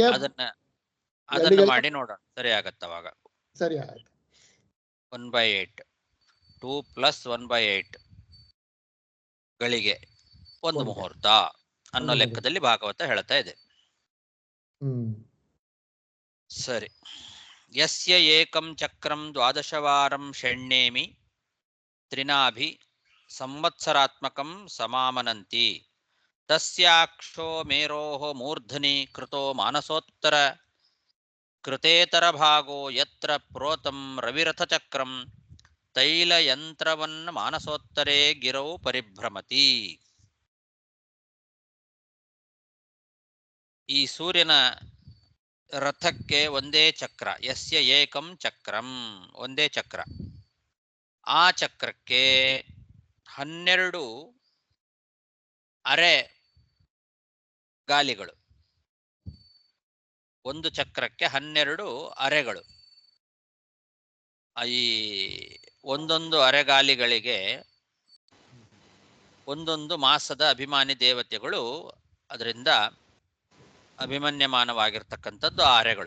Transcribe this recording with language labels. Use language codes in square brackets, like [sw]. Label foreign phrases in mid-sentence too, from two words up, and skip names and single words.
[kn] ಅದನ್ನ ಮಾಡಿ ನೋಡೋಣ ಸರಿ ಆಗತ್ತ ಅವಾಗ. ಸರಿ ಆಯ್ತು. 1/8 2 + 1/8 ಗಳಿಗೆ ಒಂದು ಮುಹೂರ್ತ ಅನ್ನೋ ಲೆಕ್ಕದಲ್ಲಿ ಭಾಗವತ ಹೇಳ್ತಾ ಇದೆ. ಸರಿ. [sa] ಯಸ್ಯ ಏಕಂ ಚಕ್ರಂ 12 ವಾರಂ ಷಣ್ಣೇಮಿ ತ್ರಿನಾಭಿ ಸಂವತ್ಸರಾತ್ಮಕಂ ಸಮಾಮನಂತಿ ತಸ್ಯಾಕ್ಷೋ ಮೇರೋಃ ಮೂರ್ಧನಿ ಕೃತೋ ಮಾನಸೋತ್ತರ ಕೃತೇತರ ಭಾಗೋ ಯತ್ರ ಪ್ರೋತಂ ರವಿರಥ ಚಕ್ರಂ ತೈಲಯಂತ್ರವನ್ನ ಮಾನಸೋತ್ತರೇ ಗಿರೌ ಪರಿಭ್ರಮತಿ. [kn] ಈ ಸೂರ್ಯನ ರಥಕ್ಕೆ ಒಂದೇ ಚಕ್ರ. [sa] ಯಸ್ಯ ಏಕಂ ಚಕ್ರಂ, [kn] ಒಂದೇ ಚಕ್ರ. ಆ ಚಕ್ರಕ್ಕೆ 12 ಅರೆ ಗಾಲಿಗಳು. ಒಂದು ಚಕ್ರಕ್ಕೆ 12 ಅರೆಗಳು. ಈ ಒಂದೊಂದು ಅರೆಗಾಲಿಗಳಿಗೆ ಒಂದೊಂದು ಮಾಸದ ಅಭಿಮಾನಿ ದೇವತೆಗಳು ಅದರಿಂದ ಅಭಿಮನ್ಯಮಾನವಾಗಿರ್ತಕ್ಕಂಥದ್ದು ಆ ಅರೆಗಳು.